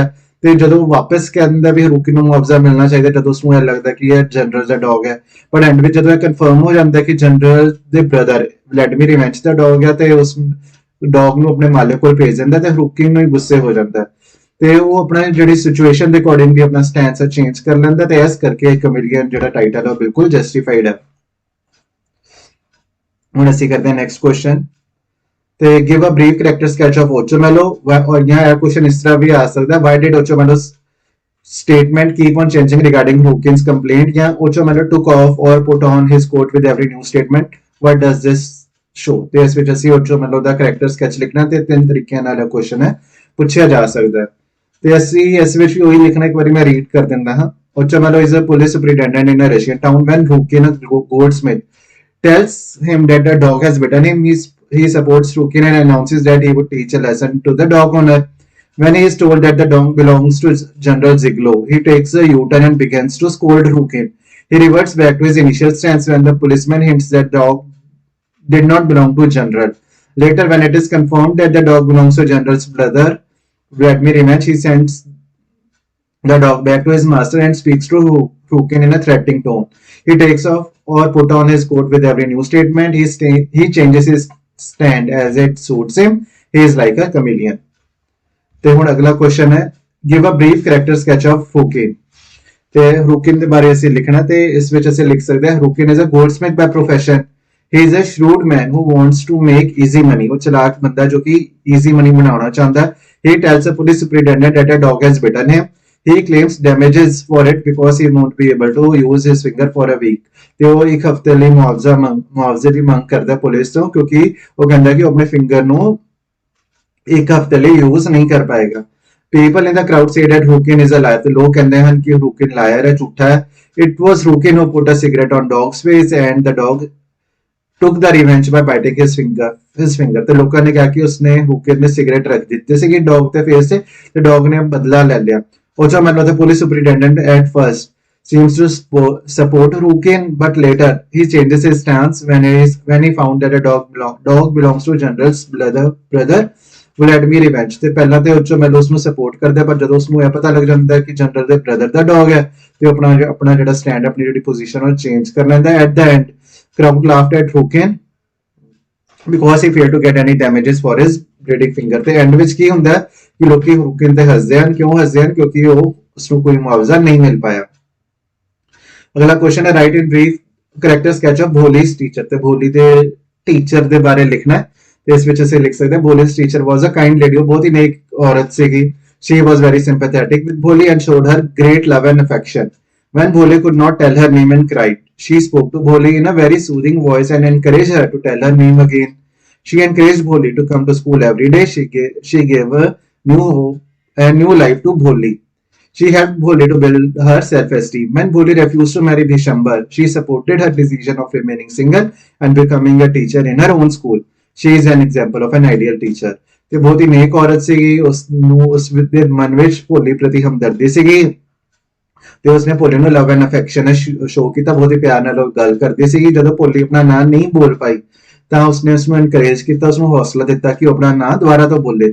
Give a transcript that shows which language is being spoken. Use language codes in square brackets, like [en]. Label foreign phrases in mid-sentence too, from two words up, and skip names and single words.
[pa] ਤੇ ਜਦੋਂ ਵਾਪਸ ਕਹਿੰਦਾ ਵੀ ਹਰੂਕਿਨ ਨੂੰ ਮੁਆਵਜ਼ਾ ਮਿਲਣਾ ਚਾਹੀਦਾ, ਜਦੋਂ ਉਸ ਨੂੰ ਇਹ ਲੱਗਦਾ ਕਿ ਇਹ ਜਨਰਲ ਦਾ ਡੌਗ ਹੈ, ਪਰ ਐਂਡ ਵਿੱਚ ਜਦੋਂ ਇਹ ਕਨਫਰਮ ਹੋ ਜਾਂਦਾ ਕਿ ਜਨਰਲ ਦੇ ਬ੍ਰਦਰ ਵਲੈਡੀਮੀਰ ਇਵੈਂਚ ਦਾ ਡੌਗ ਹੈ, ਤੇ ਉਸ ਡੌਗ ਨੂੰ ਆਪਣੇ ਮਾਲਕ ਕੋਲ ਭੇਜ ਦਿੰਦਾ, ਤੇ ਹਰੂਕਿਨ ਨੂੰ ਹੀ ਗੁੱਸੇ ਹੋ ਜਾਂਦਾ ਤੇ ਉਹ ਆਪਣਾ ਜਿਹੜੀ ਸਿਚੁਏਸ਼ਨ ਦੇ ਅਕੋਰਡਿੰਗਲੀ ਆਪਣਾ [en] stance change [pa] ਕਰ ਲੈਂਦਾ, ਤੇ ਇਸ ਕਰਕੇ ਕਮੇਡੀਅਨ ਜਿਹੜਾ ਟਾਈਟਲ ਹੈ ਉਹ ਬਿਲਕੁਲ ਜਸਟੀਫਾਈਡ ਹੈ। ਹੁਣ ਅਸੀਂ ਕਰਦੇ ਹਾਂ [en] next question, ਤੇ Give a brief character sketch of Ocho Mello. [hi] ਔਰ यहाँ क्वेश्चन इस तरह भी आ सकता है, [en] Why did Ocho Mello statement keep on changing regarding Hawkins complaint, या ओचो मैलो took off or put on his coat with every new statement, what does this show। [pa] ਤੇ ਇਸ ਵਿੱਚ ਅਸੀਂ ਓਚੋ ਮੈਲੋ ਦਾ [en] character sketch [pa] ਲਿਖਣਾ, ਤੇ ਤਿੰਨ ਤਰੀਕਿਆਂ ਨਾਲ ਇਹ ਕੁਐਸਚਨ ਹੈ ਪੁੱਛਿਆ ਜਾ ਸਕਦਾ ਹੈ। ਤੇ ਅਸੀਂ ਇਸ ਵਿੱਚ ਵੀ ਉਹੀ ਲਿਖਣਾ, ਇੱਕ ਵਾਰੀ ਮੈਂ ਰੀਡ ਕਰ ਦਿੰਦਾ ਹਾਂ। [en] ओचो मैलो is a police superintendent in a Russian town when Hawkins, a goldsmith, tells him that the dog has bitten him. He supports Rukin and announces that he would teach a lesson to the dog owner. When he is told that the dog belongs to General Ziegler, he takes a U-turn and begins to scold Rukin. He reverts back to his initial stance when the policeman hints that the dog did not belong to General. Later, when it is confirmed that the dog belongs to General's brother, Vladimir Ivanich, he sends the dog back to his master and speaks to Rukin in a threatening tone. He takes off or put on his coat with every new statement. He changes his stand as it suits him. He is like a chameleon. [pa] ਤੇ ਹੁਣ ਅਗਲਾ ਕੁਐਸਚਨ ਹੈ, [en] Give a brief character sketch of Rukin। [pa] ਤੇ Rukin ਦੇ ਬਾਰੇ ਅਸੀਂ ਲਿਖਣਾ, ਤੇ ਇਸ ਵਿੱਚ ਅਸੀਂ ਲਿਖ ਸਕਦੇ ਹਾਂ, [en] Rukin is a goldsmith by profession. He is a shrewd man who wants to make easy money. [pa] ਉਹ ਚਲਾਕ ਬੰਦਾ ਜੋ ਕਿ [en] easy money [pa] ਬਣਾਉਣਾ ਚਾਹੁੰਦਾ। [en] He tells a police superintendent that a dog has bitten him. He claims damages for it because he won't be able to use his finger for a week. [pa] ਤੇ ਉਹ ਇੱਕ ਹਫਤੇ ਲਈ ਮੁਆਵਜ਼ੇ ਦੀ ਮੰਗ ਕਰਦਾ ਪੁਲਿਸ ਤੋਂ, ਕਿਉਂਕਿ ਉਹ ਕਹਿੰਦਾ ਕਿ ਉਹ ਆਪਣੇ ਫਿੰਗਰ ਨੂੰ ਇੱਕ ਹਫਤੇ ਲਈ ਯੂਜ਼ ਨਹੀਂ ਕਰ ਪਾਏਗਾ। [en] People in the crowd say that Rukin is a liar. [pa] ਤੇ ਲੋਕ ਕਹਿੰਦੇ ਹਨ ਕਿ Rukin liar ਹੈ, ਝੂਠਾ ਹੈ। [en] It was Rukin who put a cigarette on dog's face and the dog took the revenge by biting his finger. [pa] ਤੇ ਲੋਕਾਂ ਨੇ ਕਿਹਾ ਕਿ ਉਸਨੇ Rukin ਨੇ ਸਿਗਰਟ ਰੱਖ ਦਿੱਤੀ ਸੀਗੀ ਡੌਗ ਦੇ ਫੇਸ ਤੇ, ਤੇ ਡੌਗ ਨੇ ਬਦਲਾ ਲੈ ਲਿਆ। [en] Ocho Mello, the police superintendent, at first seems to support Rukin, but later he changes his stance when he found that a dog belongs to General's brother Vladimir Ivanich. [pa] ਤੇ ਪਹਿਲਾਂ ਤੇ Ocho Mello ਉਸਨੂੰ ਸਪੋਰਟ ਕਰਦਾ, ਪਰ ਜਦੋਂ ਉਸਨੂੰ ਇਹ ਪਤਾ ਲੱਗ ਜਾਂਦਾ ਹੈ ਕਿ ਜਨਰਲ ਦੇ ਬ੍ਰਦਰ ਦਾ ਡੌਗ ਹੈ, ਤੇ ਆਪਣਾ ਜਿਹੜਾ ਸਟੈਂਡ, ਆਪਣੀ ਜਿਹੜੀ ਪੋਜੀਸ਼ਨ ਉਹ ਚੇਂਜ ਕਰ ਲੈਂਦਾ। [en] At the end, crowd laughed at Rukin because he failed to get any damages for his bleeding finger. [pa] ਤੇ ਐਂਡ ਵਿੱਚ ਕੀ ਹੁੰਦਾ ਕਿ ਲੋਕੀ Rukin ਤੇ ਹੱਸਦੇ ਹਨ। ਕਿਉਂ ਹੱਸਦੇ ਹਨ? ਕਿਉਂਕਿ ਉਹ ਉਸਨੂੰ ਕੋਈ ਮੁਆਵਜ਼ਾ ਨਹੀਂ ਮਿਲ ਪਾਇਆ। ਅਗਲਾ ਕੁਐਸਚਨ ਹੈ, [en] Write in brief character sketch of Bholi's teacher. [pa] ਤੇ ਭੋਲੀ ਦੇ ਟੀਚਰ ਦੇ ਬਾਰੇ ਲਿਖਣਾ ਹੈ, ਤੇ ਇਸ ਵਿੱਚ ਅਸੀਂ ਲਿਖ ਸਕਦੇ ਹਾਂ, [en] ਭੋਲੀ's teacher was a kind lady। [pa] ਉਹ ਬਹੁਤ ਹੀ ਨੇਕ ਔਰਤ ਸੀਗੀ। [en] She was very sympathetic with Bholi and showed her great love and affection. When Bholi could not tell her name and cried, she spoke to Bholi in a very soothing voice and encouraged her to tell her name again. She encouraged Bholi to come to school every day. She gave a new life to Bholi. She helped Bholi to build her self-esteem. When Bholi refused to marry Bishambar, she supported her decision of remaining single and becoming a teacher in her own school. She is an example of an ideal teacher. [pa] ਤੇ ਬਹੁਤ ਹੀ ਨੇਕ ਔਰਤ ਸੀਗੀ, ਉਸਨੂੰ ਉਸ ਦੇ ਮਨ ਵਿੱਚ ਭੋਲੀ ਪ੍ਰਤੀ ਹਮਦਰਦੀ ਸੀਗੀ, ਤੇ ਉਸਨੇ ਭੋਲੀ ਨੂੰ [en] love and affection show [pa] ਕੀਤਾ, ਬਹੁਤ ਹੀ ਪਿਆਰ ਨਾਲ ਗੱਲ ਕਰਦੀ ਸੀਗੀ। ਜਦੋਂ ਭੋਲੀ ਆਪਣਾ ਨਾਂ ਨਹੀਂ ਬੋਲ ਪਾਈ ਤਾਂ ਉਸਨੇ ਉਸਨੂੰ ਐਨਕਰੇਜ ਕੀਤਾ, ਉਸਨੂੰ ਹੌਸਲਾ ਦਿੱਤਾ ਕਿ ਉਹ ਆਪਣਾ ਨਾਂ ਦੁਬਾਰਾ ਤੋਂ ਬੋਲੇ।